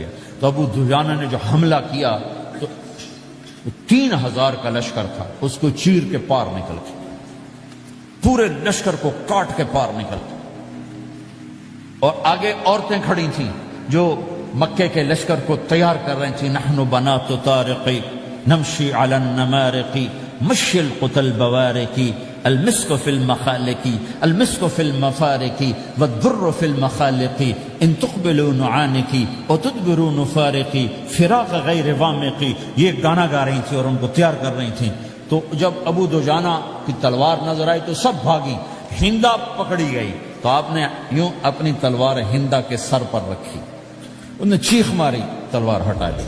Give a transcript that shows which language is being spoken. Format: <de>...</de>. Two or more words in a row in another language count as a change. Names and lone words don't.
<ur>تو ابو دجانہ نے جو حملہ کیا تو 3000 کا لشکر تھا، اس کو چیر کے پار نکل گیا، پورے لشکر کو کاٹ کے پار نکل گیا۔ اور آگے عورتیں کھڑی تھیں جو مکے کے لشکر کو تیار کر رہی تھیں،</ur> <ar>نحن بنات طارق نمشی علی النمارق مشی القتل بوارقی المسک فی المخالقی المسک فی المفارقی والذر فی المخالقی ان تقبلوا نعانقی وتدبروا نفارقی فراق غیر وامقی۔</ar> <ur>یہ گانا گا رہی تھی اور ان کو تیار کر رہی تھیں۔ تو جب ابو دجانہ کی تلوار نظر آئی تو سب بھاگی، ہندا پکڑی گئی۔ تو آپ نے یوں اپنی تلوار ہندا کے سر پر رکھی، انہوں نے چیخ ماری، تلوار ہٹا دی۔</ur>